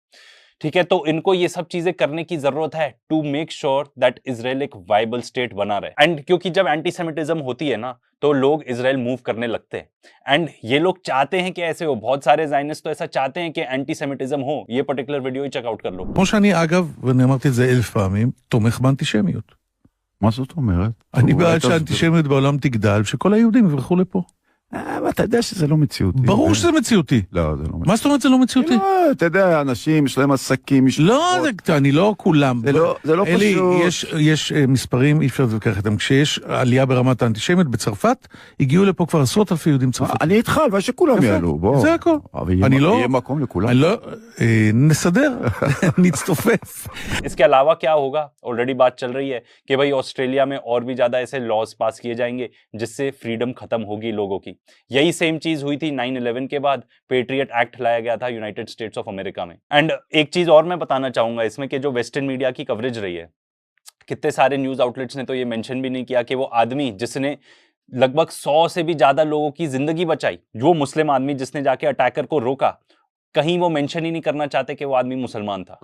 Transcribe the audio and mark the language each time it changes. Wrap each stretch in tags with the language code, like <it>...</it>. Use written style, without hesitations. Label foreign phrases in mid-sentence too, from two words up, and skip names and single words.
<hi>ठीक है, तो इनको ये सब चीजें करने की जरूरत है</hi> <en>to make sure that</en> <hi>इजराइल एक वाइबल स्टेट बना रहे। एंड क्योंकि जब एंटीसेमिटिज्म होती है ना, तो लोग इजराइल मूव करने लगते हैं, एंड ये लोग चाहते हैं कि ऐसे हो, बहुत सारे ज़ायनिस्ट तो ऐसा चाहते हैं कि एंटीसेमिटिज्म हो। ये</hi> <en>particular video</en> <hi>ही चेकआउट कर लो।</hi> <he>כמו שאני אגב, ואני אמרתי את זה 1000 פעמים, תומך באנטישמיות. מה זאת אומרת? אני בעד שהאנטישמיות בעולם תגדל, שכל היהודים יברחו לפה. אתה יודע שזה לא מציאותי. ברור שזה מציאותי. לא, זה לא מציאותי. מה זאת אומרת זה לא מציאותי? לא, אתה יודע, אנשים, יש להם עסקים, לא, אני לא כולם. זה לא אלי, פשוט. יש מספרים, אי אפשר להתווכח איתם. כשיש עלייה ברמת האנטישמיות בצרפת, הגיעו לפה כבר 10,000 יהודים צרפתים. אני איתך, אבל שכולם יעלו, בוא. זה הכל. אני לא... יהיה מקום לכולם. לא, נסדר, נצטופף.</he> <hi>इसके अलावा क्या होगा, ऑलरेडी बात चल रही है कि भाई ऑस्ट्रेलिया में और भी ज्यादा ऐसे लॉज पास किए जाएंगे जिससे फ्रीडम खत्म होगी लोगों की। यही सेम चीज हुई थी 9/11 के बाद, पेट्रियट एक्ट लाया गया था यूनाइटेड स्टेट्स ऑफ अमेरिका में। एंड एक चीज और मैं बताना चाहूंगा इसमें कि जो</hi> <en>Western media</en> <hi>की कवरेज रही है, कितने सारे</hi> <en>news outlets</en> <hi>ने तो ये मेंशन भी नहीं किया कि वो आदमी जिसने लगभग 100 से भी ज्यादा लोगों की जिंदगी बचाई, वो मुस्लिम आदमी जिसने जाके अटैकर को रोका, कहीं वो मेंशन ही नहीं करना चाहते कि वो आदमी मुसलमान था।</hi>